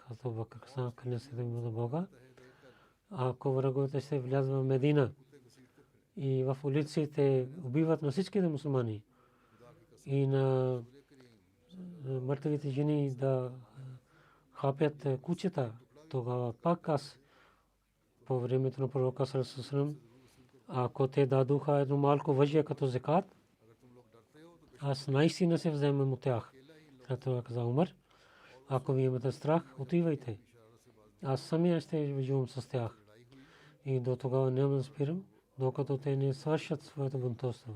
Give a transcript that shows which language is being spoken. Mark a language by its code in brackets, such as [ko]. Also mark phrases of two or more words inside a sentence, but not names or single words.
[bg] Абу Бакър каза, кланя се на Бога, ако враговете ще влязат в Медина и в улиците убиват на всичките мусулмани и на мъртвите жени да хапят кучета, тогава пак аз по времето на пророка [ar] صلى الله عليه وسلم, [bg] ако те дадоха едно малко въжия като закат, аз наистина се вземам от тях. Това каза Умар, ако ви имате страх, отивайте. Аз самия ще воювам с тях. И до тогава няма да спирам, докато те не свършат своето бунтовство.